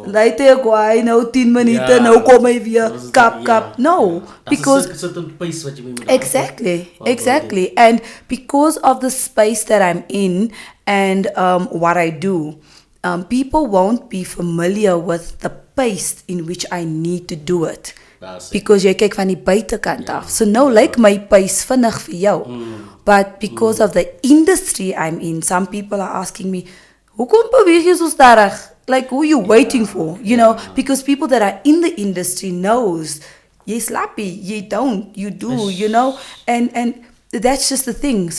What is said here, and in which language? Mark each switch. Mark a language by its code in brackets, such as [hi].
[af] Laat ek waai nou 10 minute, nou kom hy weer kap. [en] No, because exactly. And because of the space that I'm in and what I do, people won't be familiar with the pace in which I need to do it. [af] Because jy kyk van die buitekant af. So nou lyk my pace vinnig vir jou. [en] But because of the industry I'm in, some people are asking me, [af] hoekom beweeg jy so stadig? [en] Like, who are you waiting for? Because people that are in the industry knows, [af] jy slappy, [en] jy don't, you do, and that's just the thing.